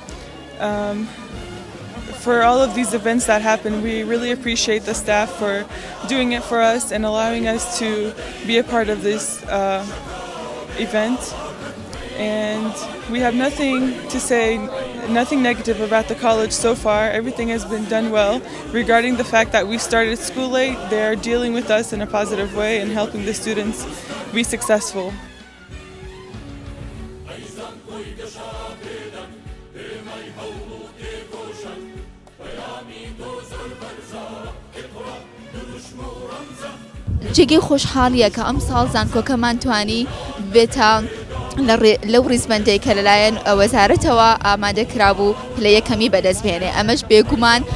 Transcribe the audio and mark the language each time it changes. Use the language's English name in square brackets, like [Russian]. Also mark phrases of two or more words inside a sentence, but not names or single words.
[English] For all of these events that happen, we really appreciate the staff for doing it for us and allowing us to be a part of this event. And we have nothing to say, nothing negative about the college so far. Everything has been done well. Regarding the fact that we started school late, they're dealing with us in a positive way and helping the students be successful. [Central Kurdish] جێگەی خۆشحاڵیە کە ئەم ساڵ زانکۆکەمان توانی بێتە لەو ڕیزبەندەی کە لەلایەن وەزارەتەوە ئامادەکرابوو پلە یەکەمی بەدەستبێنێ ئەمەش بێگومان